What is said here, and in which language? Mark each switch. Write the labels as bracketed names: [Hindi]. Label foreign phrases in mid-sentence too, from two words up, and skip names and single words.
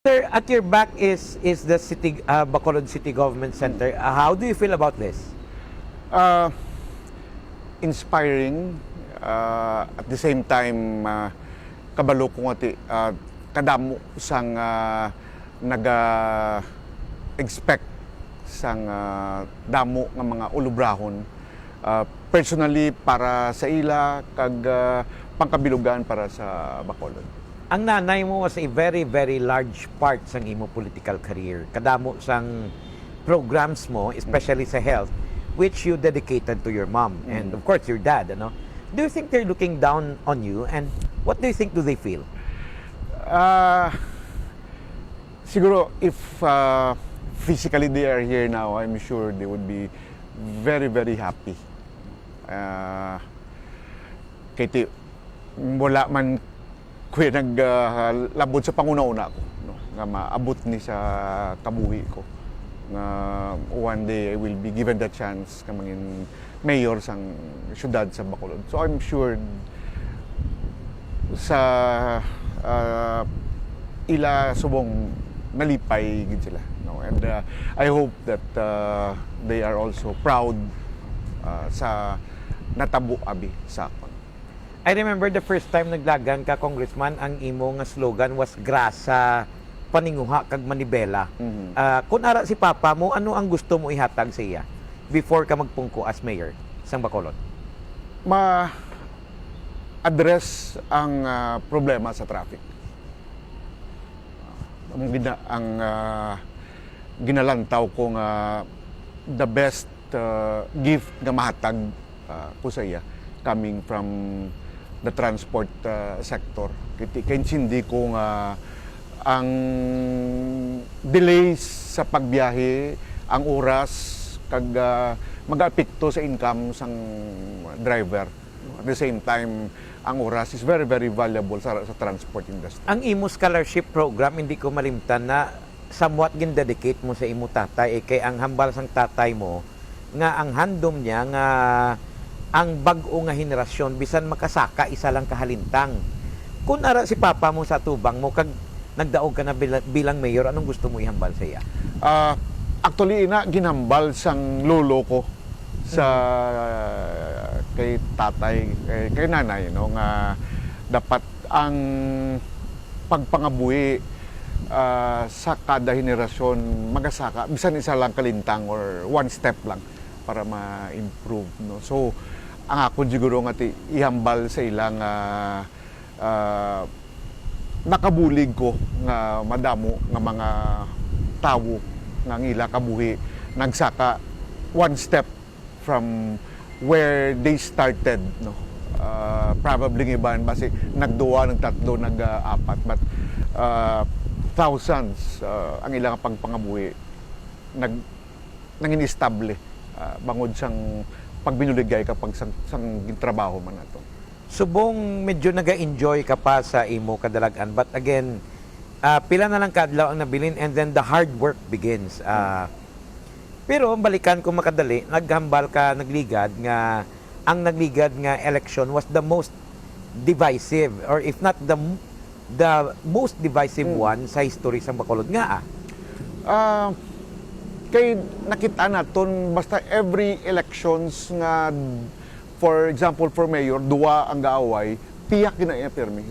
[English] Sir, at your back is the city Bacolod City Government Center. How do you feel about this? [Hiligaynon] Uh, [English] Inspiring, at the same time [Hiligaynon] kabalo ko nga kadamo sang naga-expect sang damo nga mga ulubrahon, personally para sa ila kag pangkabilugan para sa Bacolod. Ang nanay mo [English] was a very, very large part [Hiligaynon] sa imo [English] political career. [Hiligaynon] Kadamo sang programs mo, especially sa health, [English] which you dedicated to your mom and of course your dad. Ano? Do you think they're looking down on you, and what do you think do they feel? Siguro if physically they are here now, I'm sure they would be very, very happy. [Hiligaynon] Kaya wala man kuya naglabot sa panguna-una ko, no? Nga maabot ni sa kabuhi ko. [English] Nga one day I will be given the chance [Hiligaynon] ka mangin mayor sang syudad sa Bacolod. [English] So I'm sure [Hiligaynon] sa ila subong nalipay gid sila, no? [English] And I hope that they are also proud [Hiligaynon] sa natabo abi sa akon. [English] I remember the first time [Hiligaynon] naglagan ka, Congressman, ang imo nga [English] slogan was [Hiligaynon] grasa paninguha kag manibela. Kung ara si Papa mo, ano ang gusto mo ihatag sa iya before ka magpungko as mayor sa Bacolod? Ma-address ang problema sa traffic. Ang ginalantaw ko nga [English] the best gift [Hiligaynon] nga mahatag ko sa iya [English] coming from the transport sector. [Hiligaynon] Kaya hindi ko nga ang delays sa pagbiyahe, ang oras, kag mag-apekto sa income sang driver. [English] At the same time, [Hiligaynon] ang oras [English] is very, very valuable sa transport industry. [Hiligaynon] Ang imo scholarship program, hindi ko malimtan na somewhat gin-dedicate mo sa imo tatay. Kay ang hambal sang tatay mo, nga ang handom niya nga ang bag-o nga henerasyon bisan makasaka isa lang kahalintang. Kung ara si Papa mo sa tubang mo kag nagdaog ka na bilang mayor, anong gusto mo ihambal sa iya? Actually ginambal sang lolo ko sa kay tatay, kay nanay, no, nga dapat ang pagpangabuhi sa kada henerasyon magasaka bisan isa lang kalintang [English] or one step [Hiligaynon] lang para ma-improve, no. So ang ako siguro nga ihambal sa ilang nakabulig ko nga madamo nga mga tawo nga ngila kabuhi nagsaka [English] one step from where they started, [Hiligaynon] no. Probably iban basi nagduwa, nagtatlo, nag-apat, [English] but thousands [Hiligaynon] ang ilang pagpangabuhi nangin estable bangod sang pagbinuligay kapag sang trabaho man nato. Subong medyo naga-enjoy ka pa sa imo kadalagan, [English] but again, [Hiligaynon] pila na lang kadlaw ang nabilin [English] and then the hard work begins. [Hiligaynon] Pero balikan ko makadali, naghambal ka, nagligad nga ang nagligad nga election [English] was the most divisive, or if not the most divisive one [Hiligaynon] sa history sa Bacolod nga. Kay nakita naton basta [English] every elections [Hiligaynon] nga, [English] for example for [Hiligaynon] mayor, duwa ang gaaway, tiyak gina-permi.